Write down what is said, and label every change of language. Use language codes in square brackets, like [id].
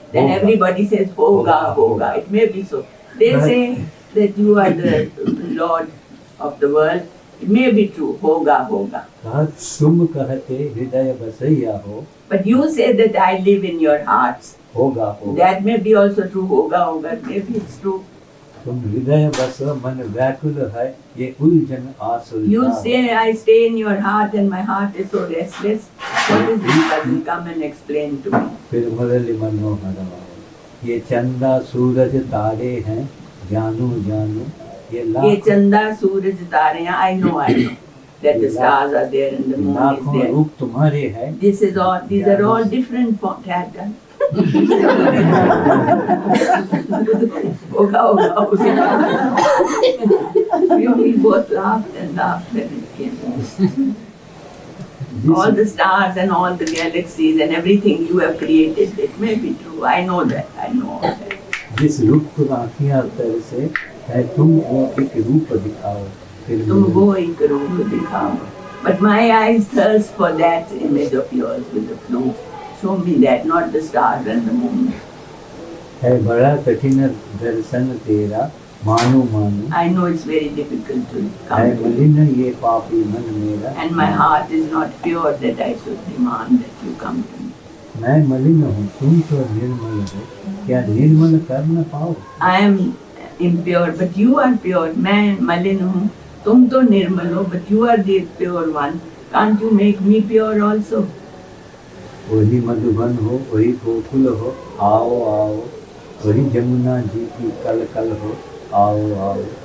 [en] Then everybody says [hi] होगा होगा. [en] It may be so. They say that you are the Lord of the world. It may be true. [hi] होगा होगा. तुम कहते हृदय बसैया हो. [en] But you say that I live in your hearts. [hi] होगा होगा. [en] That may be also true. [hi] होगा होगा. [en] Maybe it's true. [hi] तुम हृदय बस मन व्याकुल है ये उलझन आसुल. [en] You say I stay in your heart and my heart is so restless. What is this puzzle? Come and explain to me. [hi] फिर मुरली मनोहर आओ. ये चंदा सूरज तारे हैं जानू जानू. ये चंदा सूरज तारे हैं. [en] I know that the stars are there and the moon is [hi] लाखों [en] there. [hi] रूप तुम्हारे हैं. [en] These are all different characters. [hi] होगा होगा होगा. [en] We both laughed and laughed when it came. all the stars and all the galaxies and everything you have created, it may be true. I know that. I know all that. [hi] जिस रूप को आँखियाँ तर से है तुम वो एक रूप दिखाओ फिर तुम वो एक रूप दिखाओ. [en] But my eyes thirst for that image of yours with the flute. Show me that, not the stars and the moon. [hi] है बड़ा कठिन दर्शन तेरा मानो मानो. [en] I know it's very difficult to [hi] है [en] come to you. [hi] मलिन ये पापी मन मेरा. [en] And my heart is not pure that I should demand that you come to me. [hi] मैं मलिन हूँ तुम तो निर्मल हो क्या निर्मल कर न पाओ. [en] I am impure, but you are pure. [hi] मैं मलिन हूँ, तुम तो निर्मल हो, [en] but you are the pure one. Can't you make me pure also? [hi] वही मधुबन हो वही गोकुल हो आओ आओ. वही जमुना जी की कल कल हो आओ आओ.